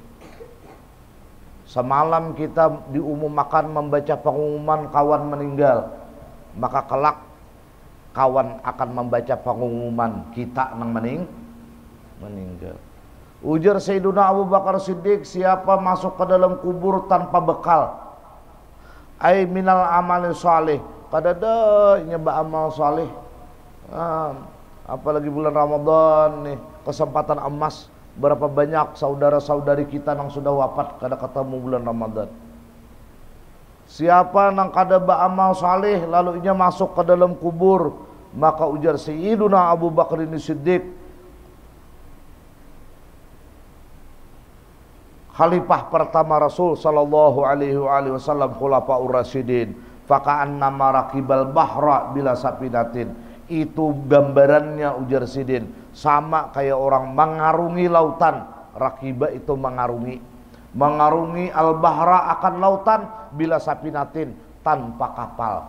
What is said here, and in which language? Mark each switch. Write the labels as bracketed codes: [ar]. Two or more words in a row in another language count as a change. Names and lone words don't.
[id] Semalam kita diumumkan membaca pengumuman kawan meninggal, maka kelak kawan akan membaca pengumuman kita nang meninggal. Ujar Sayyiduna Abu Bakar Siddiq, siapa masuk ke dalam kubur tanpa bekal, [ar] أي من العمل صالح, [bjn] kadada nyeba amal salih. [id] Apalagi bulan Ramadan nih, kesempatan emas. Berapa banyak saudara-saudari kita yang sudah wafat kada ketemu bulan Ramadan. Siapa nang kada beramal saleh lalu ia masuk ke dalam kubur, maka ujar Sayyiduna Abu Bakar Siddiq, khalifah pertama Rasul [ar] صلى الله عليه وسلم, الخلفاء الراشدين، فكأنما راكب البحر بلا سفينة. [id] Itu gambarannya ujar Sidin, sama kayak orang mengarungi lautan. Rakiba itu mengarungi al-bahra akan lautan [ar] بلا سفينة, [id] tanpa kapal.